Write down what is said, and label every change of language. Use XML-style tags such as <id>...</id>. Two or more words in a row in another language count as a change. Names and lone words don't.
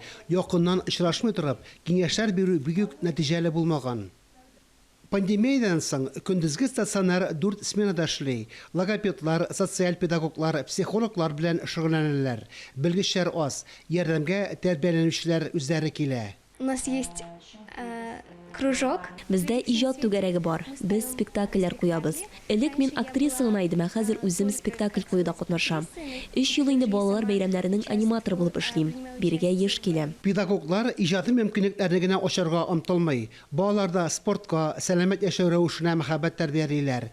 <tt>Якыннан очрашмый торып, киңәшләр бирү бик нәтиҗәле булмаган. Пандемиядан соң көндезге стационар 4 сменада эшли. Логопедлар, социаль педагоглар, психологлар белән шөгыльләнәләр. Белгечләр аз, ярдәмгә тәрбияләнүчеләр үзләре килә.</tt> <ru>У нас есть кружок.</ru> <tt>Бездә иҗат түгәрәге бар. Без спектакльләр куябыз. Элек мин актриса гына идем, хәзер үзем спектакль куюда катнашам. 3 ел инде балалар бәйрәмнәренең аниматоры булып эшлим. Биргә еш киләм. Педагоглар иҗади мөмкинлекләрне генә ачарга омтылмый. Балаларда спортка, сәламәт яшәү рәвешенә мәхәббәт тәрбиялиләр.</tt>